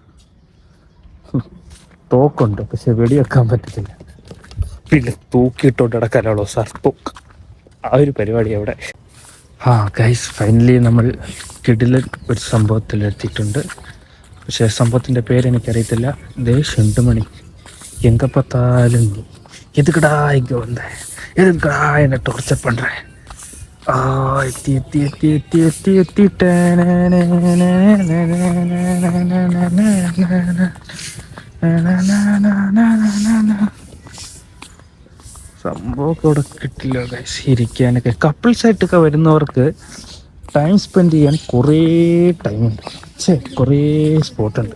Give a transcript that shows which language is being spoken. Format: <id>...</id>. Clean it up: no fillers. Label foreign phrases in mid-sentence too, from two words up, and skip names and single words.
<ml>തോക്കുണ്ട്, പക്ഷെ വെടിവെക്കാൻ പറ്റത്തില്ല. പിന്നെ തൂക്കിയിട്ടോണ്ട് കിടക്കാനുള്ളൂ സാർ, തോക്ക്. ആ ഒരു പരിപാടി അവിടെ. ഗൈസ് ഫൈനലി നമ്മൾ കിടിലൻ ഒരു സംഭവത്തിലെത്തിയിട്ടുണ്ട്. പക്ഷേ സംഭവത്തിൻ്റെ പേരെനിക്കറിയത്തില്ല.</ml> <ta>ഷെണ്ടുമണി എങ്ക பார்த்தாலும் எதுக்குடா இங்கே வந்தேன், எதுக்குடா என்னை டோர்ச்சர் பண்ணுறேன்.</ta> <ml>എത്തിയിട്ടேன். സംഭവമൊക്കെ ഇവിടെ കിട്ടില്ല ഗൈസ്. ഇരിക്കാനൊക്കെ കപ്പിൾസായിട്ടൊക്കെ വരുന്നവർക്ക്</ml> <en>time spend</en> <ml>ചെയ്യാൻ കുറേ ടൈമുണ്ട്, കുറേ സ്പോട്ടുണ്ട്.</ml>